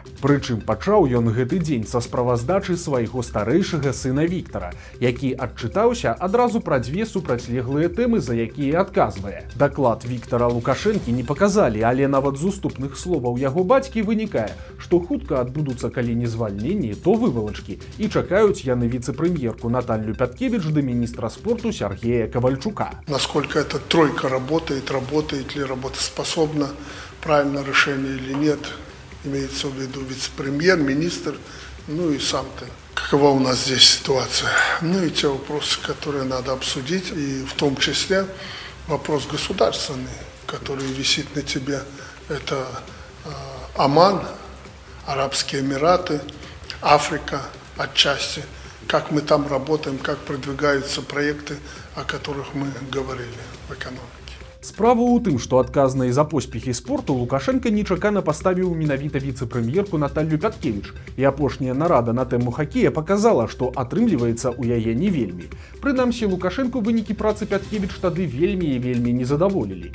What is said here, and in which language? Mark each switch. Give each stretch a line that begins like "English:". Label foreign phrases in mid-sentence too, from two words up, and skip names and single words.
Belarusian: Прычым пачаў ён гэты дзень са справаздачы свайго старэйшага сына Віктара, які адчытаўся адразу пра дзве супрацьлеглыя тэмы, за якія адказвае. Даклад Віктара Лукашэнкі не паказалі, але нават з уступных словаў яго бацькі вынікае, што хутка адбудуцца калі не звальненні, то вывалачкі, і чакаюць яны віцэ-прэм'ерку Наталью Пяткевич да міністра спорту Сергея Ковальчука.
Russian: Насколько эта тройка работает ли работоспособна, правильное решение или нет, имеется в виду вице-премьер, министр, ну и сам-то. Какова у нас здесь ситуация? Ну и те вопросы, которые надо обсудить, и в том числе вопрос государственный, который висит на тебе. Это Оман, Арабские Эмираты, Африка отчасти. Как мы там работаем, как продвигаются проекты, о которых мы говорили в экономике.
Belarusian: Справа ў тым, што адказнай за поспехі спорту Лукашенко нечакана паставіў менавіта віцэ-прэм'ерку Наталью Пяткевич, і апошняя нарада на тэму хакея паказала, што атрымліваецца ў яе не вельмі. Прынамсі, Лукашенко вынікі працы Пяткевич тады вельмі і вельмі не задаволілі.